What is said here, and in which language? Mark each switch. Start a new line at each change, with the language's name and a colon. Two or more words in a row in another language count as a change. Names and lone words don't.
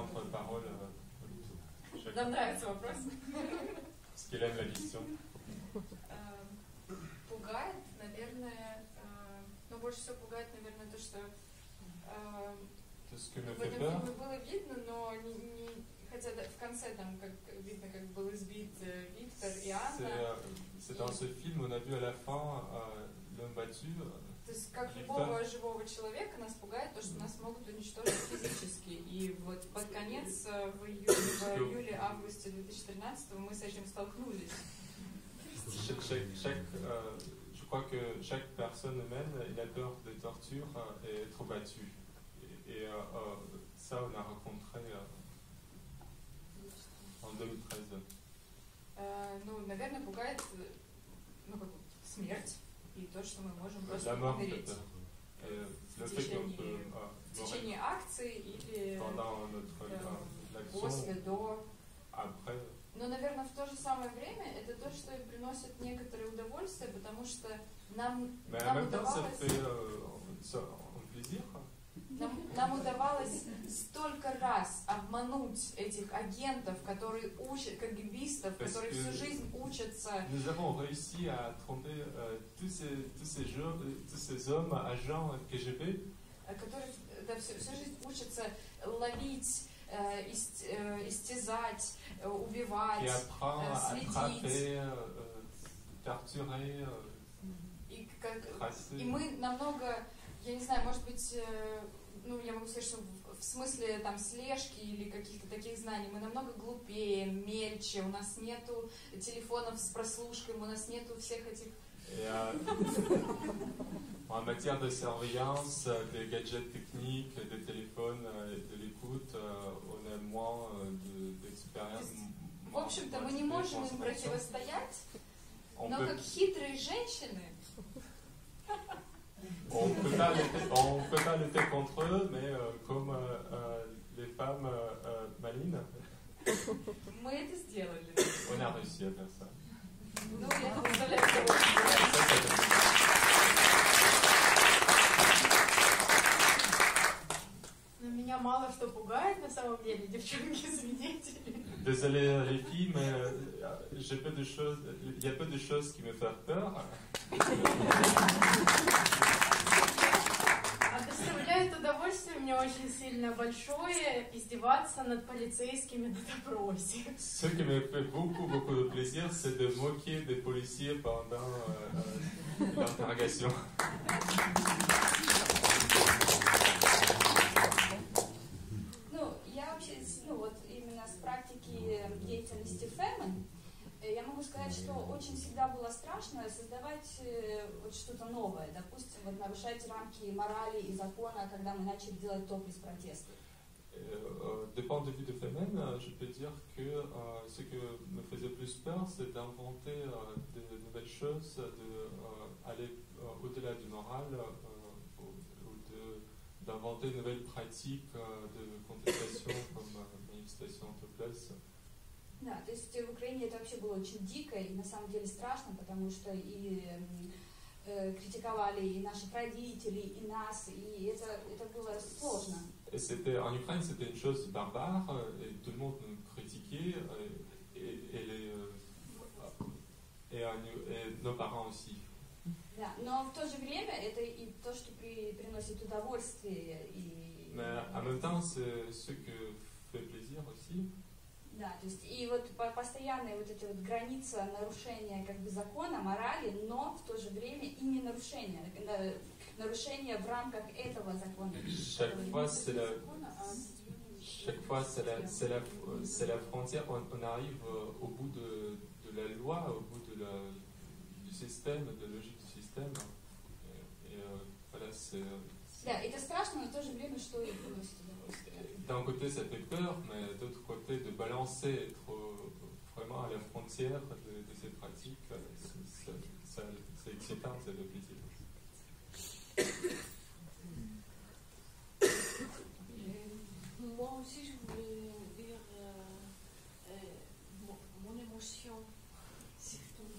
Russian: Нам нравится вопрос. Пугает, наверное, но больше всего пугает, наверное, то, что
French: de ce que me
Russian: В
French: fait
Russian: этом
French: peur.
Russian: фильме было видно, но хотя в конце там как видно, как был избит Виктор и Анна.
French: C'est dans ce film, on a vu à la fin l'homme battu.
Russian: То есть, как любого живого человека, нас пугает то, что нас могут уничтожить физически. И вот под конец, в июле-августе 2013 мы с этим столкнулись.
French: Je crois que chaque personne humaine, il a peur des tortures et être battu. Et ça, on a rencontré en 2013.
Russian: Ну, наверное, пугает смерть и то, что мы можем просто
French: La mort
Russian: умереть
French: le fait qu'on peut
Russian: в течение акции или
French: pendant notre
Russian: после, до.
French: Après.
Russian: Но, наверное, в то же самое время это то, что и приносит некоторое удовольствие, потому что нам удавалось... Нам удавалось столько раз обмануть этих агентов, которые учат, КГБистов, которые всю жизнь учатся. Nous avons réussi à tromper tous ces hommes, agents KGB, которые всю жизнь учатся ловить, истязать, убивать, следить. И мы намного, я не знаю, может быть, ну, я могу сказать, что в смысле там слежки или каких-то таких знаний мы намного глупее, мельче, у нас нету телефонов с прослушкой, у нас нету всех этих...
French: En matière de surveillance, des gadgets techniques, des téléphones et de l'écoute, on a moins d'expérience.
Russian: В общем-то, мы не можем им противостоять, но как хитрые женщины...
French: On ne peut pas lutter contre eux, mais comme les femmes malines,
Russian: мы это сделали.
French: On a réussi à faire ça.
Russian: Ну, я представляю, Но меня мало что пугает на самом деле, девчонки-свидетели.
French: Désolé les filles, mais il y a peu de choses qui me font peur.
Russian: А доставляет удовольствие мне очень сильно большое издеваться над полицейскими на допросе.
French: Ce qui me fait beaucoup de plaisir, c'est de moquer des policiers pendant l'interrogation.
Russian: Ну, я вообще, вот именно с практики деятельности Femen, я могу сказать, что очень всегда было страшно создавать вот что-то новое, допустим, вот нарушать рамки морали и закона, когда мы начали делать топлес-протесты.
French: Du point de vue de Femen, je peux dire que ce que me faisait plus peur, c'est d'inventer de nouvelles choses, d'aller au-delà du moral, d'inventer de nouvelles pratiques de contestation comme manifestation topless.
Russian: Да, то есть в Украине это вообще было очень дико и на самом деле страшно, потому что и критиковали и наших родителей, и нас, и это было сложно.
French: En Ukraine, c'était une chose barbare, et tout le monde nous critiquait, et nos parents aussi.
Russian: Да, но в то же время это и то, что приносит удовольствие.
French: Mais en même temps, c'est ce qui fait plaisir aussi.
Russian: Да, то есть и вот постоянные вот эти вот границы нарушения как бы закона, морали, но в то же время и не нарушения в рамках этого закона.
French: Chaque fois, c'est la frontière. On arrive au bout de la loi, au bout du système, de la logique du système. Et voilà, c'est.
Russian: Да, это страшно, но в то же время, что и приносит удовольствие.
French: D'un côté, ça fait peur, mais d'autre côté, de balancer, être vraiment à la frontière de ces pratiques, c'est excitant, ça fait plaisir. Moi aussi, je voulais dire mon émotion, surtout.